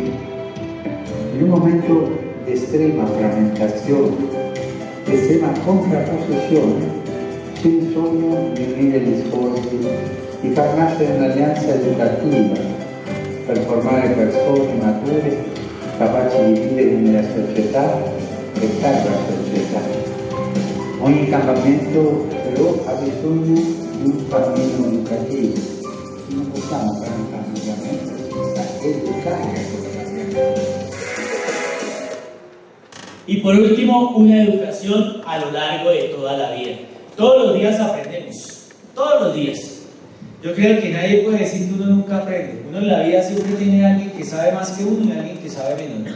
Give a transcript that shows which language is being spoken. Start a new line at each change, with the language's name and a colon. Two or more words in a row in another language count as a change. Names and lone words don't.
Italian: In un momento di estrema frammentazione, di estrema contrapposizione, c'è il sogno di unire gli sforzi, di far nascere un'alleanza educativa per formare persone mature capaci di vivere nella società e per la società. Ogni cambiamento però ha bisogno di un cammino educativo. Non possiamo fare un cambiamento senza educare a quel cambiamento.
Spanish: Y por último, una educación a lo largo de toda la vida. Todos los días aprendemos, todos los días. Yo creo que nadie puede decir que uno nunca aprende. Uno en la vida siempre tiene a alguien que sabe más que uno y a alguien que sabe menos.